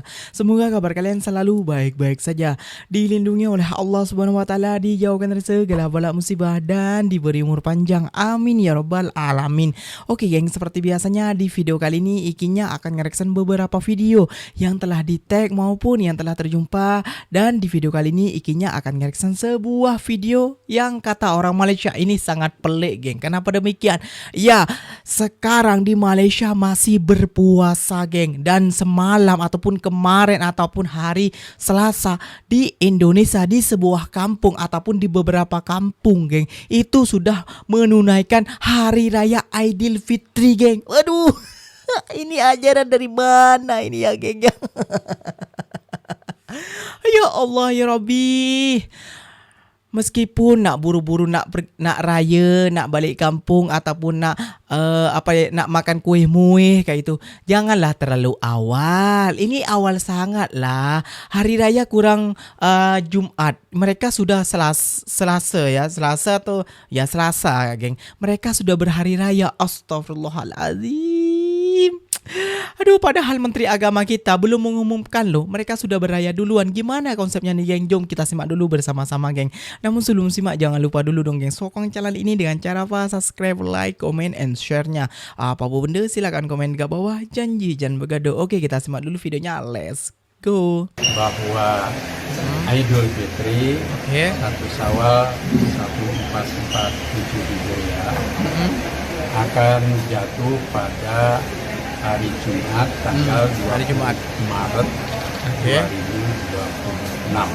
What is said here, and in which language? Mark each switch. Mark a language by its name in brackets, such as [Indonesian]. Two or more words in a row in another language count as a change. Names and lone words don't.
[Indonesian] Semoga kabar kalian selalu baik-baik saja, dilindungi oleh Allah [Arabic] سبحانه وتعالى, [Indonesian] dijauhkan dari segala bala musibah dan diberi umur panjang. [Arabic] آمين يا رب العالمين. [Indonesian] Oke geng, seperti biasanya di video kali ini Ikinya akan ngereaction beberapa video yang telah di-tag maupun yang telah terjumpa. Dan di video kali ini Ikinya akan ngereaction sebuah video yang kata orang Malaysia ini sangat pelik geng. Kenapa demikian? Ya, sekarang di Malaysia masih berpuasa geng. Dan semalam ataupun kemarin ataupun hari Selasa di Indonesia, di sebuah kampung ataupun di beberapa kampung geng, itu sudah menunaikan hari raya Aidilfitri geng. Waduh, ini ajaran dari mana ini ya geng? [Arabic] يا الله يا ربي. [Malay] Meskipun nak buru-buru nak raya, nak balik kampung ataupun nak nak makan kuih muih kayak itu, janganlah terlalu awal. Ini awal sangat lah. Hari raya kurang Jumat. [Indonesian] Mereka sudah Selasa ya, Selasa atau ya Selasa geng. Mereka sudah berhari raya. Astaghfirullahaladzim. Aduh, padahal Menteri Agama kita belum mengumumkan loh. Mereka sudah beraya duluan. Gimana konsepnya nih geng? Jom kita simak dulu bersama-sama geng. Namun sebelum simak jangan lupa dulu dong geng, sokong channel ini dengan cara apa? Subscribe, [English] like, comment, and share-nya. [Malay] Apa benda silakan komen di bawah. Janji jangan begaduh. [Indonesian] Oke, kita simak dulu videonya. [English] Let's go. [Indonesian] Bahwa Idul Fitri 1 Syawal 1447 Hijriah akan jatuh pada hari Jumat tanggal 20 Maret 2026.